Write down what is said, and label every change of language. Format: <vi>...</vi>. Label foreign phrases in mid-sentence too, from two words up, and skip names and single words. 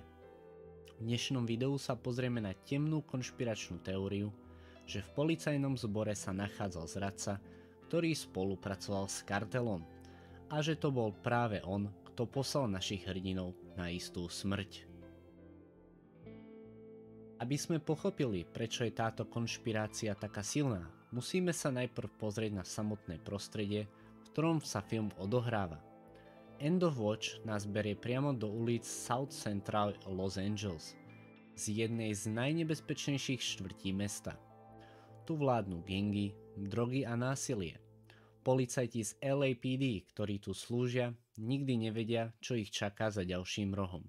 <sk>V dnešnom videu sa pozrieme na temnú konšpiračnú teóriu, že v policajnom zbore sa nachádzal zradca, ktorý spolupracoval s kartelom a že to bol práve on, kto poslal našich hrdinov na istú smrť. Aby sme pochopili, prečo je táto konšpirácia taká silná, musíme sa najprv pozrieť na samotné prostredie, v ktorom sa film odohráva. End of Watch nás berie priamo do ulic South Central Los Angeles, z jednej z najnebezpečnejších štvrtí mesta. Tu vládnu gangy, drogy a násilie. Policajti z LAPD, ktorí tu slúžia, nikdy nevedia, čo ich čaká za ďalším rohom.</sk>